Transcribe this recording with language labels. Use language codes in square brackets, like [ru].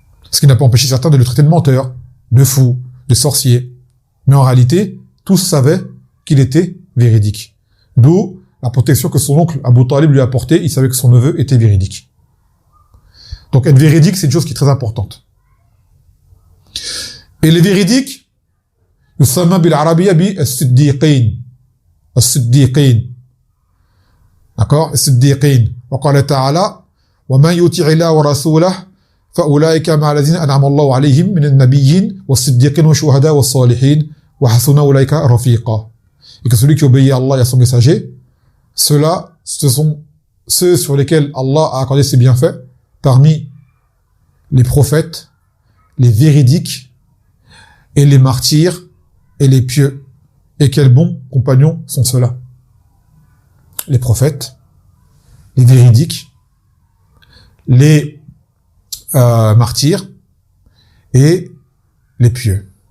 [fr] Ce qui n'a pas empêché certains de le traiter de menteur, de fou, de sorcier. Mais en réalité, tous savaient qu'il était véridique. D'où la protection que son oncle Abu Talib lui a apportée, il savait que son neveu était véridique. Donc être véridique, c'est une chose qui est très importante. Et les véridiques, [ar] يسمى بالعربية بالصديقين الصديقين d'accord الصديقين وقال تعالى ومن يطع الله ورسوله فأولئك مع الذين أنعم الله عليهم من النبيين والصديقين والشهداء والصالحين وحسن أولئك رفيقا. [fr] Et que celui qui obéit à Allah et à son messager, ceux-là, ce sont ceux sur lesquels Allah a accordé ses bienfaits parmi les prophètes, les véridiques et les martyrs et les pieux. Et quels bons compagnons sont ceux-là? Les prophètes, les véridiques, les martyrs et les pieux.